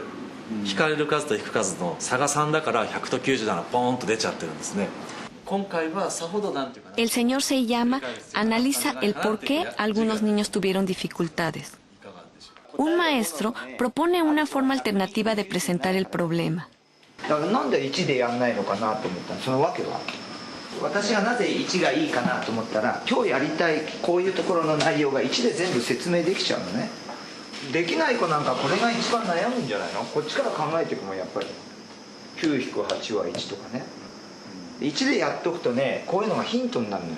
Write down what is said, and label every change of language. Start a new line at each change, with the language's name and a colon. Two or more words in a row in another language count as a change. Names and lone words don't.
Japanese: 引かれる数と引く数の差が3だから100と97ポーンと出ちゃってるんですね。今回はさほどなんていうかな。
Spanish: El señor Seiyama analiza el por qué algunos niños tuvieron dificultades. Un maestro propone una forma alternativa de presentar el problema.
Japanese: だからなんで1でやんないのかなと思ったの。そのわけは私がなぜ1がいいかなと思ったら、今日やりたいこういうところの内容が1で全部説明できちゃうのね。できない子なんかこれが一番悩むんじゃないの。こっちから考えていくもんやっぱり。9-8は1とかね。1でやっとくとね、こういうのがヒントになるのよ。